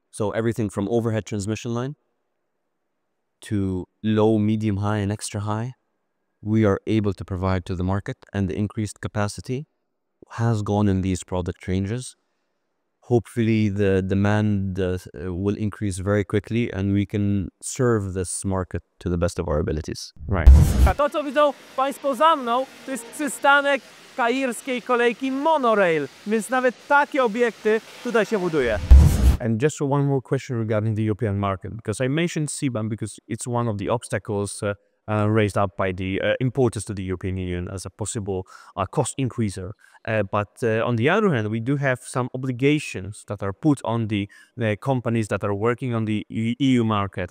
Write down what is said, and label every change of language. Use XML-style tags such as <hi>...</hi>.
<en>So everything from overhead transmission line to low, medium, high, and extra high, we are able to provide to the market, and the increased capacity has gone in these product ranges. Hopefully the demand will increase very quickly and we can serve this market to the best of our abilities. Right.</en> <pl>A to, co widzą Państwo za mną, to jest przystanek kairskiej kolejki monorail, więc nawet takie obiekty tutaj się buduje.</pl> <en>And just one more question regarding the European market, because I mentioned CBAM because it's one of the obstacles raised up by the importers to the European Union as a possible cost increaser. But on the other hand, we do have some obligations that are put on the companies that are working on the EU market.</en>